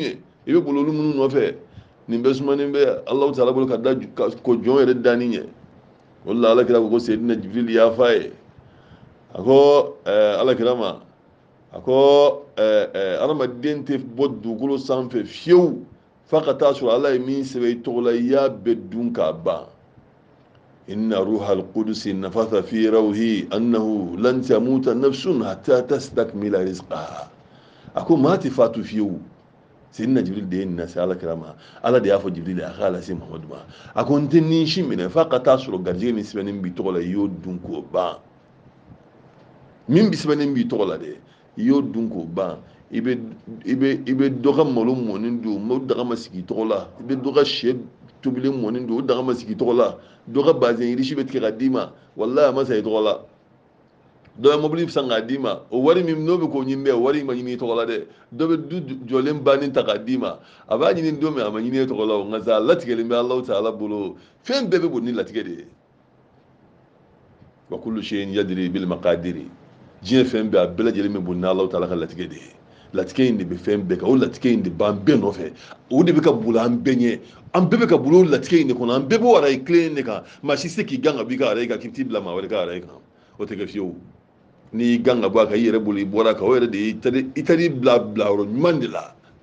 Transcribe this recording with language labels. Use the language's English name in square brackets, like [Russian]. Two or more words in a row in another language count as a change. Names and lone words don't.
[Bambara] ye i bɛ boli olu minnu nɔfɛ nin bɛɛ sumanen bɛ alaw taala bolo ko jɔn yɛrɛ danni ɲɛ o de la ala kira ko seyidina jibirili y'a f'a ye a ko ala kira ma a ko adamaden tɛ bɔ dugukolo sanfɛ fiyewu f'a ka taa sɔrɔ ala ye min sɛbɛn i tɔgɔ la i y'a bɛɛ dun k'a ban [Arabic] إن روح القدس نفث في روعي أنه لن تموت نفس حتى تستكمل رزقها [Bambara] a ko maa tɛ fatu fiyewu seyidina jibirili de ye nin lase ala kira ma ala de y'a fɔ jibirili a k'a lase muhamadu ma a ko n tɛ nin si minɛ f'a ka taa sɔrɔ garijɛgɛ min sɛbɛnnen b'i tɔgɔ la i y'o dun k'o ban min bi sɛbɛnnen b'i tɔgɔ la dɛ i y'o dun k'o ban ibe dɔgɔ malo mɔni don mo daga ma sigi tɔgɔ la i bɛ dɔgɔ sɛ tobilen mɔni don o daga ma sigi tɔgɔ la dɔgɔ bazɛn yirisi bɛ tigɛ ka d'i ma walayi a ma sa i tɔgɔ la dɔ ye mobili san k'a d'i ma o wari min n'o bɛ k'o ɲini dɛ wari in ma ɲini i tɔgɔ la dɛ dɔ bɛ du jɔlen bannen ta k'a d'i ma a b'a ɲini don min a ma ɲini e tɔgɔ la o nka sa a latigɛlen bɛ Alahu Taala bolo fɛn bɛɛ bɛ boli ni latigɛ de ye [Arabic] وكل شيء يجري بالمقادير [Bambara] diɲɛ fɛn bɛɛ a bɛɛ lajɛlen bɛ boli ni Alahu Taala ka latigɛ de ye latigɛ in de bɛ fɛn bɛɛ kan o latigɛ in de b'an bɛɛ nɔfɛ o de bɛ ka boli an bɛɛ ɲɛ an bɛɛ bɛ ka boli o latigɛ in de kɔnɔ an bɛɛ b'o arayi kelen de kan maa si se k'i gan ka b'i ka arayi kan k'i t'i bila maa wɛrɛ ka arayi kan o tɛ kɛ fiyewu n'i gan ka bɔ a kan i yɛrɛ bolo i bɔra a kan o yɛrɛ de i taar'i bila yɔrɔ ɲuman de la